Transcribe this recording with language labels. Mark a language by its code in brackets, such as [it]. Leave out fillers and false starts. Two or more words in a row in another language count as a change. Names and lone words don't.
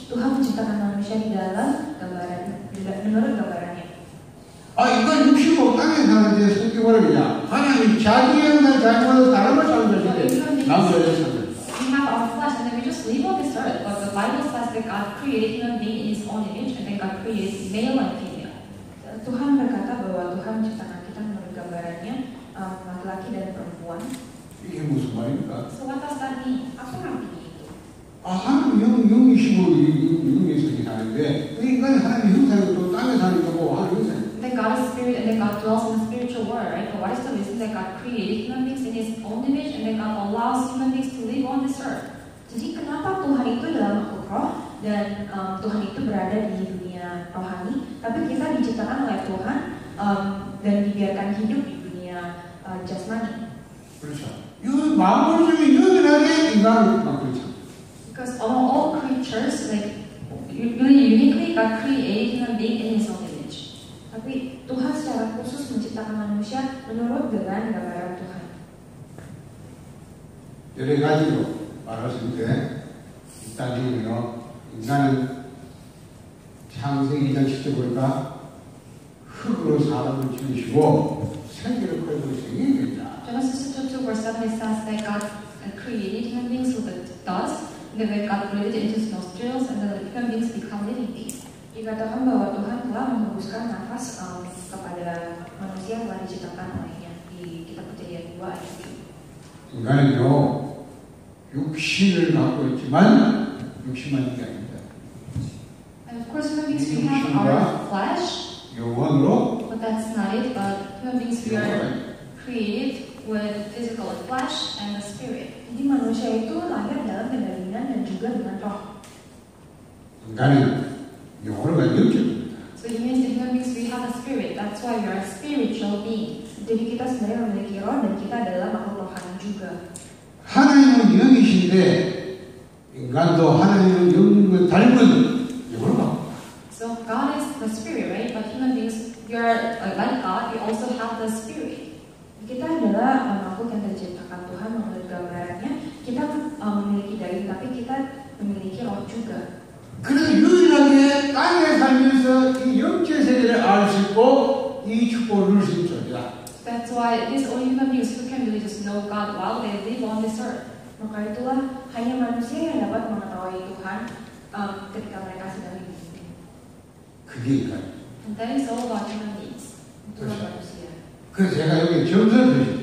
[id] Tuhan menciptakan manusia di dalam gambaran, menurut gambarannya. [ko] 아, 이건 육신으로 땅에 사는데 성경으로 그냥 하나님 자기 형상, 자기 모양대로 사람을 창조하시는데 남자를 창조했다. [en] We have our flesh and then we just live on this earth. But the Bible says that God created human being in His own image and then God created male and female. [id] Tuhan berkata bahwa Tuhan menciptakan kita menurut gambarannya, laki-laki dan perempuan. [ko] 이게 무슨 말입니까? [en] So what does that mean? [id] Apa artinya itu? [ko] 아, 하나님 영이시고 영에서 사는데 그 인간이 하나님 형상이 또 땅에 사니까 뭐 하나님 형상. [en] Then God is spirit and then God dwells in the spiritual world, right? But what is the reason that God created human beings in His own image and then God allows human beings to live on this earth? [id] Jadi kenapa Tuhan itu dalam makhluk roh dan Tuhan itu berada di dunia rohani, tapi kita diciptakan oleh Tuhan dan dibiarkan hidup di dunia jasmani. [ko] 그렇죠. 이 만물 중에 유일하게 인간을 만들죠. [en] Because among all creatures, like really uniquely, God created human being in His own image. [id] Tapi Tuhan secara khusus menciptakan manusia menurut dengan gambaran Tuhan. [ko] 여러 가지로 말할 수 있는데 일단은요 인간은 창세기 2장 10절 보니까 흙으로 사람을 지으시고 생기를 끌고 생기겠다. [en] Genesis chapter 2 verse 7 it says that God created human beings with the dust, and then God breathed into His nostrils, and then the human beings become living beings. [id] Dikatakan bahwa Tuhan telah menghembuskan nafas kepada manusia yang telah diciptakan olehnya di kitab Kejadian 2 ayat 1. [ko] 인간은요 육신을 갖고 있지만 육신만 있는 게 아닙니다. [en] And of course human beings we have our flesh, [ko] 영혼으로 [en] but that's not it. But human beings we are created with physical flesh and the spirit. [id] Jadi manusia itu lahir dalam kedalinan dan juga dengan roh. [ko] 인간은 영혼을 가지고 영적입니다. [en] So it means that human beings we have a spirit. That's why we are spiritual beings. [id] Jadi kita sebenarnya memiliki roh dan kita adalah makhluk rohani juga. [ko] 하나님은 영이신데 인간도 하나님의 영을 닮은 영을 갖고. [en] So God is the spirit, right? But human beings, we are like God. We also have the spirit. [id] Kita adalah makhluk yang diciptakan Tuhan menurut gambarannya. Kita memiliki daging, tapi kita memiliki roh juga. [ko] 그래서 유일하게 땅에 살면서 이 영적 세계를 알 수 있고 이 축복을 누릴 수 있는 존재다. [en] That's why it is only human beings who can really just know God while they live on this earth. [id] Maka itulah hanya manusia yang dapat mengetahui Tuhan ketika mereka sedang hidup. [ko] 그게 인간. [en] And that is all about human beings. [id] Itulah manusia. [ko] 그래서 제가 여기 점선을 드렸어요.